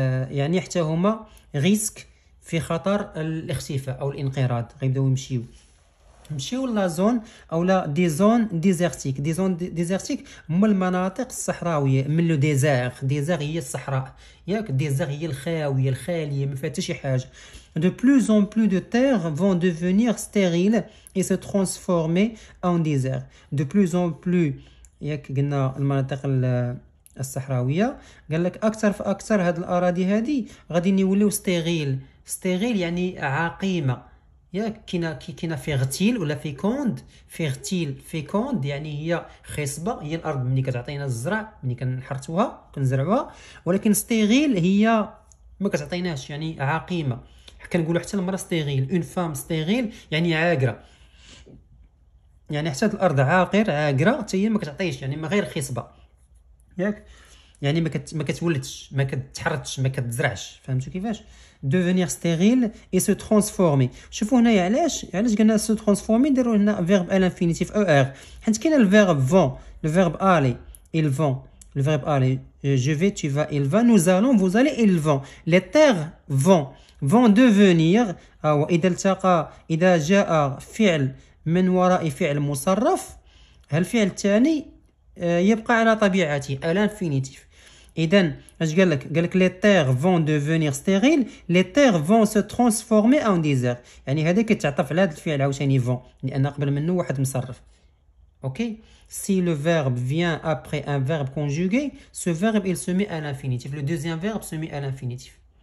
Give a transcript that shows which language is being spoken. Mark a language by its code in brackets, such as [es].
[ar] يعني حتى هما ريسك، في خطر الاختفاء او الانقراض، غيبداو نمشيو لا زون او لا دي زون ديزيرتيك. دي زون ديزيرتيك هما المناطق الصحراويه، من لو ديزير هي الصحراء، ياك ديزير هي الخاويه الخاليه ما فيها حتى شي حاجه. [fr] De plus en plus de terres vont devenir stériles et se transformer en désert. [ar] De plus en plus، ياك قلنا المناطق الصحراويه، قال لك اكثر فاكثر هاد الاراضي هادي غادي يوليو ستيريل يعني عقيمه، ياك كاينه فيغتيل ولا فيكوند. فيكوند يعني هي خصبه، هي الارض ملي كتعطينا الزرع، ملي كنحرثوها كنزرعوها، ولكن ستيريل هي ما كتعطيناش، يعني عقيمه. كنقولوا حتى المراه ستيريل، اون فام ستيريل يعني عاقره، يعني حتى الارض عاقره حتى هي ما كتعطيش، يعني ما غير خصبه، ياك يعني ما كتولدش، ما كتحرثش، ما كتزرعش. [fr] فهمتوا كيفاش؟ devenir stérile et se transformer. [ar] شوفوا هنايا علاش قلنا se transformer، نديروا هنا verbe à l'infinitif er، حيت كاين الفيرب vont، le verbe aller ils vont، le verbe aller je vais tu vas il va nous allons vous allez ils vont. les terres vont devenir، او اذا جاء فعل من وراء فعل مصرف، هالفعل الثاني يبقى على طبيعته à l'infinitif. [fr] إذن اش قالك les terres vont devenir stériles، les terres vont se transformer en désert. [ar] يعني هذا كيتعطف على هذا الفعل عاوتاني vont، لأن قبل منه واحد مصرف. [fr] اوكي، si le verbe vient après un verbe conjugué، ce verbe il se met à l'infinitif، le deuxième verbe se met à l'infinitif.